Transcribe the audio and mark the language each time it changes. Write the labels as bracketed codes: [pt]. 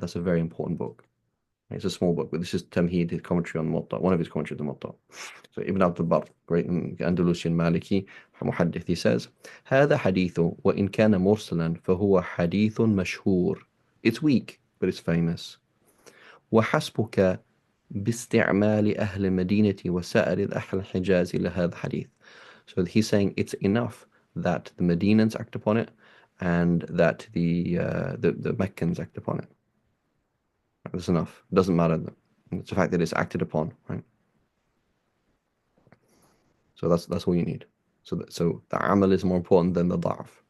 [en] That's a very important book. It's a small book, but this is Tamheed, his commentary on Muwatta, one of his commentaries on Muwatta. So Ibn Abdul Barr, great Andalusian Maliki محدث, he says, [ar] هذا حديث وإن كان مرسلا فهو حديث مشهور. [en] It's weak, but it's famous. [ar] وحسبك باستعمال أهل المدينة وسائر أهل الحجاز لهذا الحديث. [en] So he's saying it's enough that the Medinans act upon it and that the Meccans act upon it. That's enough. It doesn't matter. It's the fact that it's acted upon, right? So that's all you need. So the amal is more important than the da'af.